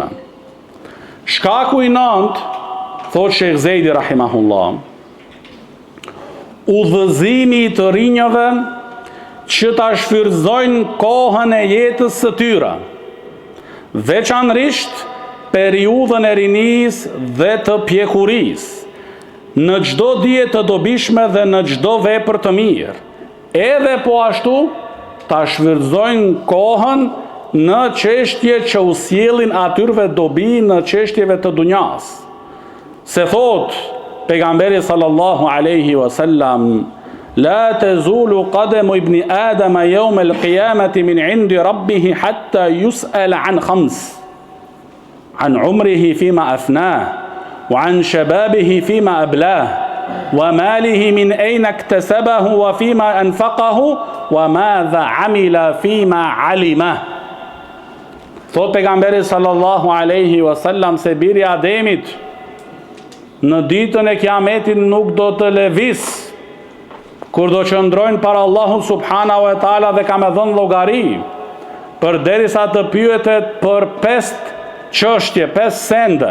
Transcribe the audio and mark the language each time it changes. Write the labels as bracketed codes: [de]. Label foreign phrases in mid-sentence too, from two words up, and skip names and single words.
[sq] Shkaku i 9, thot Sheikh Zejdi rahimahullah, udhëzimi i të rinjëve që ta shfrytëzojnë kohën e jetës së tyre, veçanërisht periudhën e rinisë dhe të pjekurisë, në çdo dije të dobishme dhe në çdo vepër të mirë. Edhe po ashtu ta shfrytëzojnë kohën në çështje që u sjellin atyre dobi në çështjeve të dunjas. Se thot pejgamberi [ar] صلى الله عليه وسلم، لا تزول قدما ابن آدم يوم القيامة من عند ربه حتى يسأل عن خمس، عن عمره فيما أفناه، وعن شبابه فيما أبلاه، وماله من أين اكتسبه وفيما أنفقه، وماذا عمل فيما علم. [sq] Thot pejgamberi [ar] صلى الله عليه وسلم [sq] se biri Ademit në ditën e Kiametit nuk do të lëviz kur do qëndrojnë para Allahut [ar] سبحانه وتعالى [sq] dhe ka me dhënë llogari, përderisa të pyetet për 5 çështje, 5 sende.